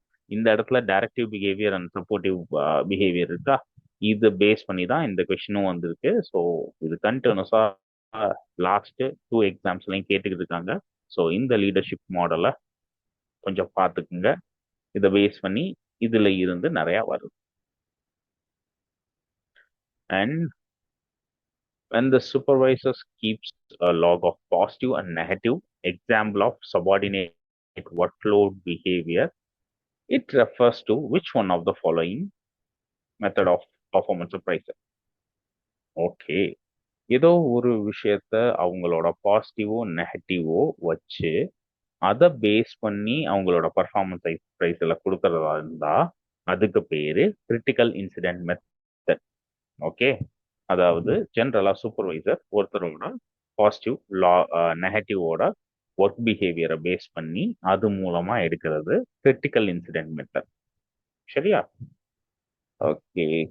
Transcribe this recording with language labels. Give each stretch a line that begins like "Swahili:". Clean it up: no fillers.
Tamil: இந்த இடத்துல directive behaviour and supportive behaviour இருக்கா, இது பேஸ் பண்ணி தான் இந்த கொஸ்டினும் வந்திருக்கு. ஸோ இது கண்டினியூஸா லாஸ்ட் 2 எக்ஸாம்ஸ்லையும் கேட்டுக்கிட்டு இருக்காங்க. ஸோ இந்த லீடர்ஷிப் மாடலை கொஞ்சம் பார்த்துக்குங்க. இதை பேஸ் பண்ணி இதுல இருந்து நிறைய வருது.
English: And when the supervisor keeps a log of positive and negative example of subordinate workload behavior, it refers to which one of the following method of performance appraisal? Okay.
Tamil: ஏதோ ஒரு விஷயத்த அவங்களோட பாசிட்டிவோ நெகட்டிவோ வச்சு அதை பேஸ் பண்ணி அவங்களோட பர்ஃபார்மன்ஸ் அப்ரைசலை கொடுக்கறதா இருந்தா அதுக்கு பேரு கிரிட்டிக்கல் இன்சிடென்ட் மெத்தட். ஓகே. அதாவது ஜென்ரலா சூப்பர்வைசர் ஒருத்தரோட பாசிட்டிவ் நெகட்டிவோட ஒர்க் பிஹேவியரை பேஸ் பண்ணி அது மூலமா எடுக்கிறது கிரிட்டிக்கல் இன்சிடென்ட் மெத்தட். சரியா? ஓகே.